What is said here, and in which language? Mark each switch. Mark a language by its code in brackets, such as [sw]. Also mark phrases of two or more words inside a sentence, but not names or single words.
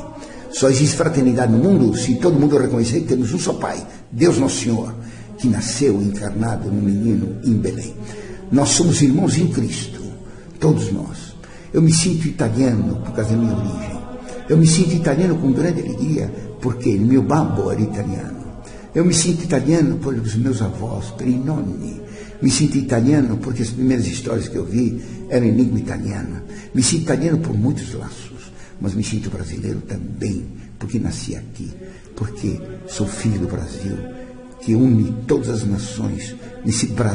[pt] Só existe fraternidade no mundo se todo mundo reconhecer que temos um só pai, Deus Nosso Senhor, que nasceu encarnado no menino em Belém. Nós somos irmãos em Cristo, todos nós. Eu me sinto italiano por causa da minha origem. Eu me sinto italiano com grande alegria porque o meu babbo era italiano. Eu me sinto italiano pelos meus avós, [it] per i nonni. [pt] Me sinto italiano porque as primeiras histórias que eu vi eram em língua italiana. Me sinto italiano por muitos laços, mas me sinto brasileiro também, porque nasci aqui, porque sou filho do Brasil, que une todas as nações nesse Brasil.